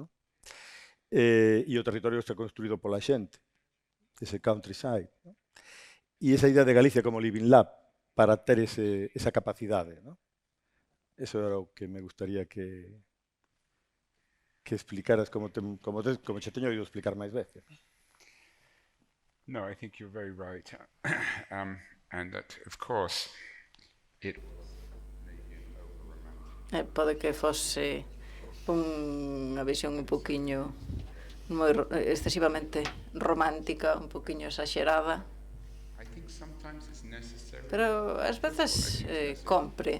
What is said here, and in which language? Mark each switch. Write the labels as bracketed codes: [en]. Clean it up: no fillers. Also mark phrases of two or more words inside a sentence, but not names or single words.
[gl] E o territorio está construído pola xente, ese countryside, ¿no? E esa idea de Galicia como [en] living lab [gl] para ter esa capacidade, ¿no? Eso era o que me gustaría que explicaras como che teño ido explicar máis veces. [en] No, I think you're very right. And that, of course, it [gl] pode que fose unha visión un poquinho moi excesivamente romántica, un poquinho exagerada. Pero ás veces compre.